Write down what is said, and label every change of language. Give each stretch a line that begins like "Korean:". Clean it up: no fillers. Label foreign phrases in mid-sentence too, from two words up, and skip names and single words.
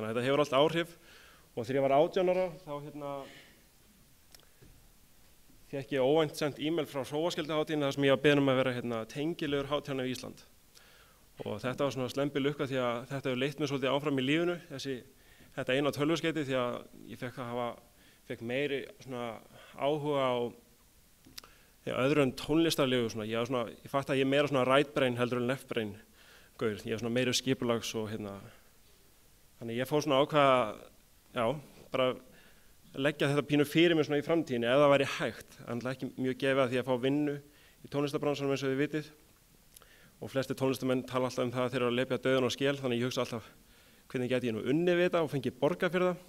Icelandic: Þannig að þetta hefur allt áhrif og þegar ég var 18 ára þá fékk ég óvænt sent e-mail frá Hróaskilduhátíðinni þar sem ég var beðinn að vera tengilegur hátíðanna í Ísland. Og þetta var svona slembi lukka því að þetta hefur leitt mér svolítið áfram í lífinu, þetta eina tölvuskeyti, því að ég fékk meiri svona áhuga á öðru en tónlistarlegu. Ég fatt að ég er meira svona
English: right brain
Icelandic: heldur en
English: left brain
Icelandic: gaur. Ég er svona meiri skipulags og þannig ég fór svona ákvaða, bara leggja þetta pínu fyrir mig svona í framtíðinni ef það væri hægt. Það er ekki mjög gefið að því að fá vinnu í tónlistarbransanum eins og þið vitið. Og flesti tónlistamenn tala alltaf þeir eru að lepja dauðan á skel, þannig ég hugsa alltaf hvernig gæti ég nú unnið við þetta og fengið borgað fyrir það.